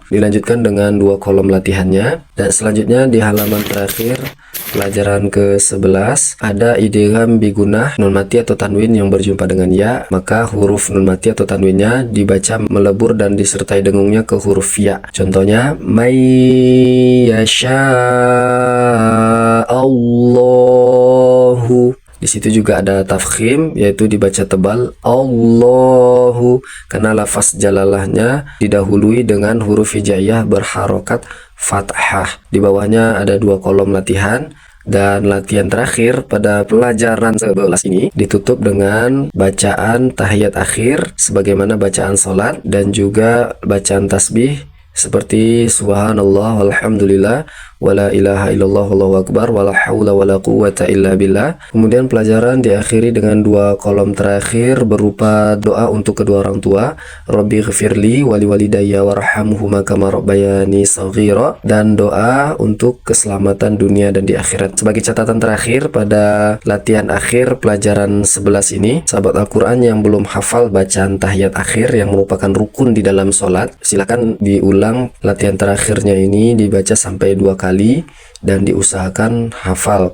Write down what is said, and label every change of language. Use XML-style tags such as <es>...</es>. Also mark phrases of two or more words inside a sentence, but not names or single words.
<id>Dilanjutkan dengan 2 kolom latihannya. Dan selanjutnya di halaman terakhir pelajaran ke-11 ada idgham bigunah nun mati atau tanwin yang berjumpa dengan ya, maka huruf nun mati atau tanwinnya dibaca melebur dan disertai dengungnya ke huruf ya. Contohnya</id> <ar>من يشاء الله.</ar> <id>Di situ juga ada tafkhim, yaitu dibaca tebal Allahu, karena lafaz jalalahnya didahului dengan huruf hijaiyah berharokat fathah. Di bawahnya ada 2 kolom latihan. Dan latihan terakhir pada pelajaran 11 ini ditutup dengan bacaan tahiyat akhir sebagaimana bacaan salat dan juga bacaan tasbih seperti</id> <ar>سبحان الله والحمد لله ولا إله إلا الله والله أكبر ولا حول ولا قوة إلا بالله.</ar> <id>Kemudian pelajaran diakhiri dengan 2 kolom terakhir berupa doa untuk kedua orang tua,</id> <ar>رب اغفر لي ولوالدي وارحمهما كما ربياني صغيرا,</ar> <id>dan doa untuk keselamatan dunia dan di akhirat. Sebagai catatan terakhir pada latihan akhir pelajaran 11 ini, sahabat Al-Quran yang belum hafal bacaan tahiyat akhir yang merupakan rukun di dalam sholat, silakan diulang latihan terakhirnya ini, dibaca sampai 2 kali dan diusahakan hafal.</id>